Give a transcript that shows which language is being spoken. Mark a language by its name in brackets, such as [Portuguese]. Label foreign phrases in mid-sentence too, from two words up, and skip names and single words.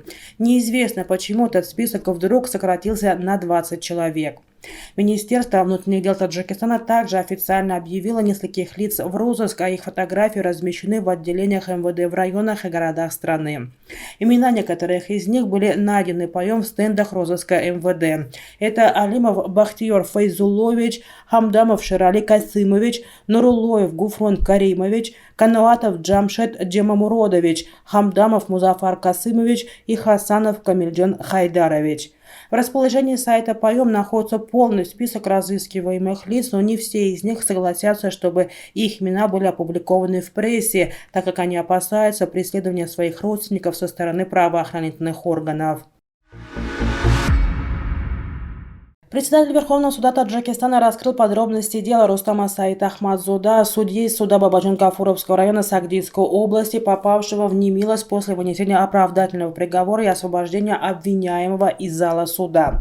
[Russian] Неизвестно, почему этот список вдруг сократился на 20 человек. Министерство внутренних дел Таджикистана также официально объявило нескольких лиц в розыск, а их фотографии размещены в отделениях МВД в районах и городах страны. Имена некоторых из них были найдены ПАЙОМ в стендах розыска МВД. Это Алимов Бахтиер Файзулович, Хамдамов Ширали Касымович, Нурулоев Гуфрон Каримович, Кануатов Джамшед Джемамуродович, Хамдамов Музафар Касымович и Хасанов Камильджан Хайдарович. В расположении сайта ПАЙОМ находится полный список разыскиваемых лиц, но не все из них согласятся, чтобы их имена были опубликованы в прессе, так как они опасаются преследования своих родственников со стороны правоохранительных органов. Председатель Верховного суда Таджикистана раскрыл подробности дела Рустама Саид Ахмадзода, судьи суда Бабаджан-Гафуровского района Сагдийской области, попавшего в немилость после вынесения оправдательного приговора и освобождения обвиняемого из зала суда.